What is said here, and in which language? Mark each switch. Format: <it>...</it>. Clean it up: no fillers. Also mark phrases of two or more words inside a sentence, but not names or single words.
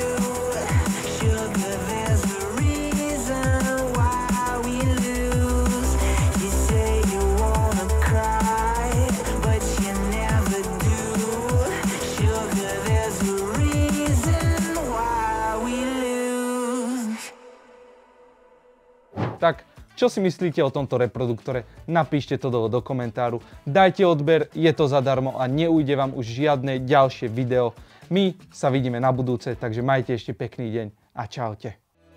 <en>Sugar, there's a reason why we lose. You say you wanna cry, but you never do. Sugar, there's a reason why we lose.</en> <sk>Tak, čo si myslíte o tomto reproduktore? Napíšte to do komentáru. Dajte odber, je to zadarmo a neujde vám už žiadne ďalšie video. My sa vidíme na budúce, takže majte ešte pekný deň a čaute.</sk>